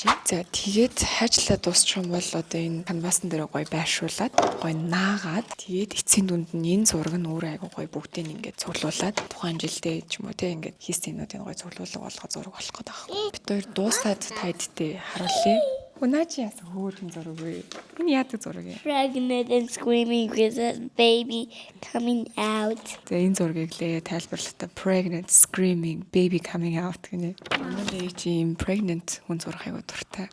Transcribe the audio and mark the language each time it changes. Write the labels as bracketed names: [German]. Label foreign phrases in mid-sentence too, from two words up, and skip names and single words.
[Mongolian] За тэгээд хайчлаад дуусчих юм бол одоо энэ канвасан дээр гоё байршуулад гоё наагаад тэгээд эцсийн дүнд нь энэ зураг нь өөрөө айгу гоё бүгдийг ингээд цуглуулад тухайн жилдээ ч юм уу те ингээд хийсэн юмнуудын гоё цуглуулга болгоо зураг болох гэдэг байна. Бид хоёр дуусаад тайдтэй харуулъя. Унаач яасан хөөрхөн зураг вэ? Энэ яадаг зураг юм? [English] Pregnant and screaming with a baby coming out. [Mongolian] За энэ зургийг Лея тайлбарлахдаа [English] pregnant screaming baby coming out [Mongolian] гэнэ. Манай Лея чи юм pregnant хүн зураг айгу дуртай.